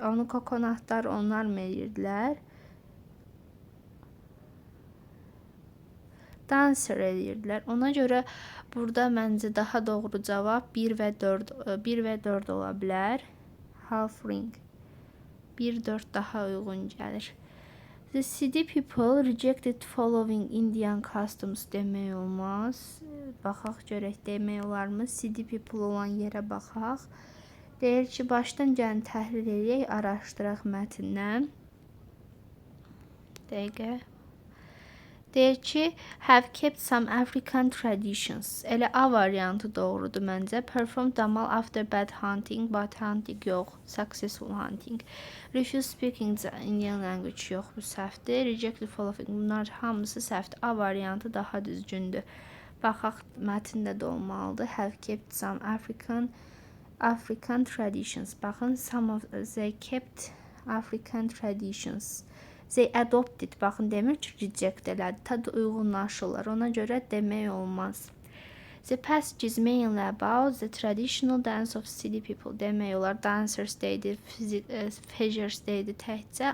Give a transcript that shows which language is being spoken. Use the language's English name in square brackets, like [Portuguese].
[Azerbaijani] Onu kokonatlar onlar mı edirdilər? Dancer edirdilər. Ona görə burada məncə daha doğru cavab 1 və 4 ola bilər. [English] Half ring. [Azerbaijani] 1-4 daha uyğun gəlir. [English] The city people rejected following Indian customs [Azerbaijani] demək olmaz. Baxaq görək demək olarmı? City people olan yerə baxaq. Deyir ki, başdan gəlin təhlil edək, araşdıraq mətndən. Dəqiqə. Deyir ki, [English] have kept some African traditions. [Azerbaijani] Elə A variantı doğrudur məncə. [English] Perform damal after bad hunting, bad hunting [Azerbaijani] yox, [English] successful hunting. Refuse speaking the Indian language [Azerbaijani] yox, bu səhvdir. [English] Reject following, [Azerbaijani] bunlar hamısı səhvdir. A variantı daha düzgündür. Baxaq mətndə də olmalıdır. [English] Have kept some African traditions. [Azerbaijani] Baxın, [English] some of they kept African traditions. They adopted, [Azerbaijani] baxın demir ki, reject elədi. Tad uyğunlaşırlar. Ona görə demək olmaz. [English] The passage is mainly about the traditional dance of city people. [Azerbaijani] Demək olar dancers deydi, figures deydi təkcə.